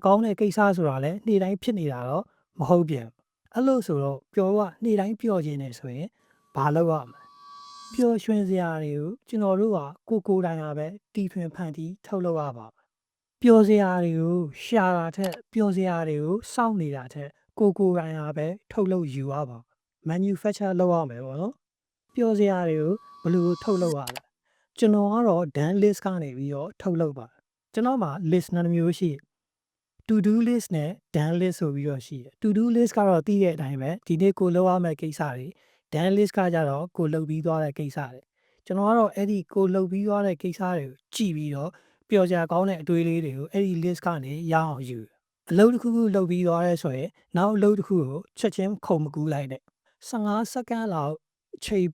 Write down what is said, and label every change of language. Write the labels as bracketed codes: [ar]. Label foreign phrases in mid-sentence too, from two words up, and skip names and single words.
[my] ကောင်းတဲ့ကိစ္စဆိုတာလည်းနေ့တိုင်းဖြစ်နေတာတော့မဟုတ်ပြန်အဲ့လို့ဆိုတော့ပျော်ကနေ့တိုင်းပျော်ခြင်းနေဆိုရင်ဘာလုပ်ရမလဲပျော်ရွှင်စရာတွေကိုကျွန်တော်တို့ကကိုယ်တိုင်ပဲတီထွင်ဖန်တီးထုတ်လုပ်ရပါမယ်ပျော်စရာတွေကိုရှာတာထက်ပျော်စရာတွေကိုစောင့်နေတာထက်ကိုယ်တိုင်ပဲထုတ်လုပ်ယူရပါ manufacture လုပ်ရမယ်ပေါ့နော်ပျော်စရာတွေကိုဘယ်လိုထုတ်လုပ်ရလဲကျွန်တော်ကတော့ [en] done list [my] ကနေပြီးတော့ထုတ်လုပ်ပါကျွန်တော်မှာ list နှစ်မျိုးရှိ [en] to do list [my] နဲ့ [en] done list [my] ဆိုပြီးတော့ရှိတယ် [en] to do list [my] ကတော့တည်တဲ့အတိုင်းပဲဒီနေ့ကိုလုပ်ရမယ့်ကိစ္စတွေ [en] done list [my] ကကြတော့ကိုလုပ်ပြီးသွားတဲ့ကိစ္စတွေကျွန်တော်ကတော့အဲ့ဒီကိုလုပ်ပြီးသွားတဲ့ကိစ္စတွေကိုကြည့်ပြီးတော့ပျော်စရာကောင်းတဲ့အတွေးလေးတွေကိုအဲ့ဒီ list ကနေရအောင်ယူအလုပ်တစ်ခုခုလုပ်ပြီးသွားရဲဆိုရင်နောက်အလုပ်တစ်ခုကိုချက်ချင်းခုံမကူးလိုက်နဲ့15စက္ကန့်လောက်ချိန်